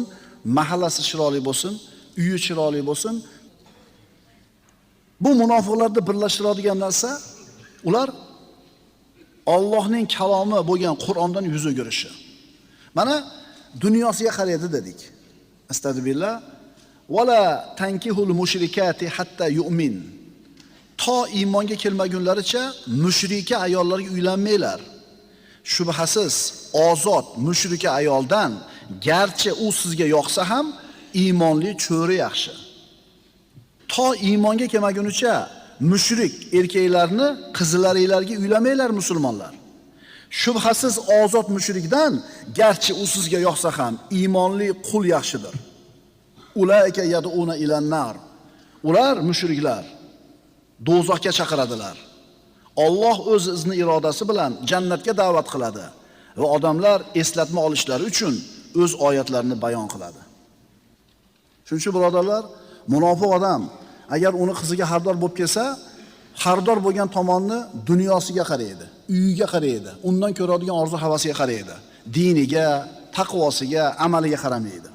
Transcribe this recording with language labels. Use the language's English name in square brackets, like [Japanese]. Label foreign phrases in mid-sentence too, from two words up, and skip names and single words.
[Uzbek] Mahallasi chiroyli bo'lsin, uyi chiroyli bo'lsin. Bu munofiqlarni birlashtiradigan narsa ular Allohning kalomi bo'lgan Qur'ondan yuz o'girishi. Mana dunyosiga qaraydi dedik. Astagfirullah. [Arabic] ولا تنكحوا المشركات حتى يؤمن. [Uzbek] To iymonga kelmagunlaricha mushrika ayollarga uylanmanglar. shubhasiz ozod mushrika ayoldan garchi u sizga yoqsa ham iymonli cho'ri yaxshi. To iymonga kelmagunicha mushrik erkaklarni qizlaringlarga uylamanglar musulmonlar. Shubhasiz ozod mushrikdan garchi u sizga yoqsa ham iymonli qul yaxshidir. [Arabic] أولئك يدعون إلى النار. [Uzbek] Ular mushriklar do'zaxga chaqiradilar. Alloh o'z izni irodasi bilan jannatga da'vat qiladi va odamlar eslatma olishlari uchun o'z oyatlarini bayon qiladi. Shuning uchun birodarlar, munofiq odam agar uni qiziga xaridor bo'lib kelsa, xaridor bo'lgan tomonni dunyosiga qaraydi, uyiga qaraydi, undan ko'radigan orzu-havasiga qaraydi, diniga, taqvosiga, amaliga qaramaydi.